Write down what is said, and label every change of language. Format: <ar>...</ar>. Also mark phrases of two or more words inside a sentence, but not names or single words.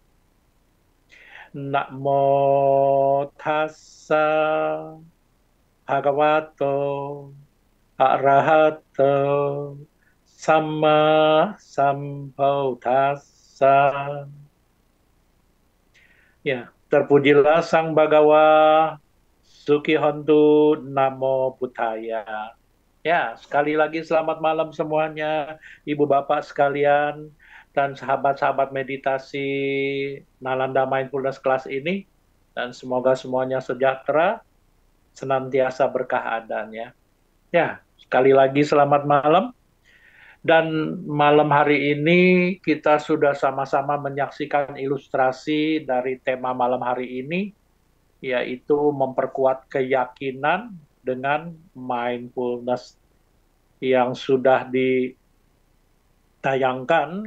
<pi>Namo tassa bhagavato arahato sama sambuddhassa.</pi> <id>Ya, terpujilah Sang Bhagawa, Sukihontu,</id> <pi>Namo Buddhaya.</pi> <id>Ya, sekali lagi selamat malam semuanya, Ibu Bapak sekalian, dan sahabat-sahabat meditasi Nalanda Mindfulness Class ini. Dan semoga semuanya sejahtera, senantiasa berkah adanya. Ya, sekali lagi selamat malam. Dan malam hari ini kita sudah sama-sama menyaksikan ilustrasi dari tema malam hari ini, yaitu memperkuat keyakinan dengan mindfulness, yang sudah ditayangkan.</id>